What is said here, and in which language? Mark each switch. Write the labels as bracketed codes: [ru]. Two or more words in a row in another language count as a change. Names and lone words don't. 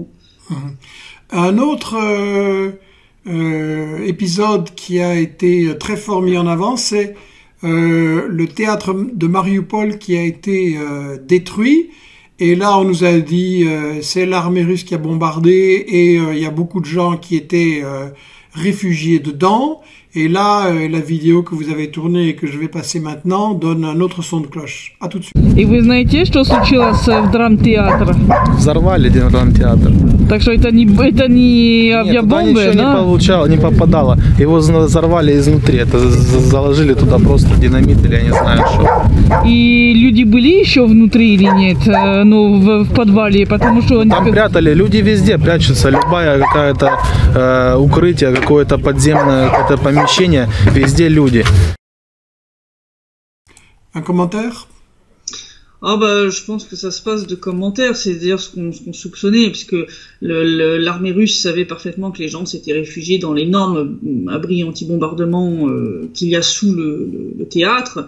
[fr] Un autre épisode qui a été très fort mis en avant, c'est le théâtre de Mariupol qui a été détruit. Et là, on nous a dit c'est l'armée russe qui a bombardé et il y a beaucoup de gens qui étaient réfugiés dedans. Et là, la vidéo que vous avez tournée et que je vais passer maintenant donne un autre son de cloche. À tout de suite. [ru] И вы знаете, что случилось в драмтеатре? Взорвали драмтеатр. Так что это не авиабомбы, да? Ничего не попадало. Его взорвали изнутри. Это заложили туда просто динамит или я не знаю что. И люди были еще внутри или нет? Ну, в подвале, потому что... Там прятали. Люди везде прячутся. Любая какая-то укрытие, какое-то подземное, какое-то помещение, везде люди. [fr] Un commentaire? Ah bah, je pense que ça se passe de commentaires, c'est d'ailleurs ce qu'on soupçonnait, puisque l'armée russe savait parfaitement que les gens s'étaient réfugiés dans l'énorme abri anti-bombardement qu'il y a sous le théâtre.